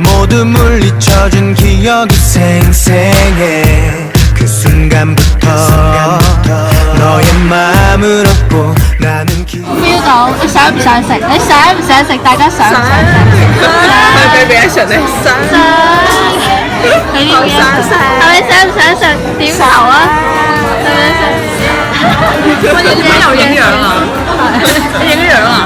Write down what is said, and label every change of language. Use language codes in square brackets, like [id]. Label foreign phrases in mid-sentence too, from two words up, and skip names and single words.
[ko] 모두 물리쳐준 기억이 생생해 그 순간부터 너의 마음을 얻고 나는 [yue] feel 到你想唔想食？你想唔想食？大家想唔想食？佢俾 reaction 你想。你呢邊係咪想唔想食？點頭啊！想唔想食？我影咗又影樣啊！你影咗樣啊？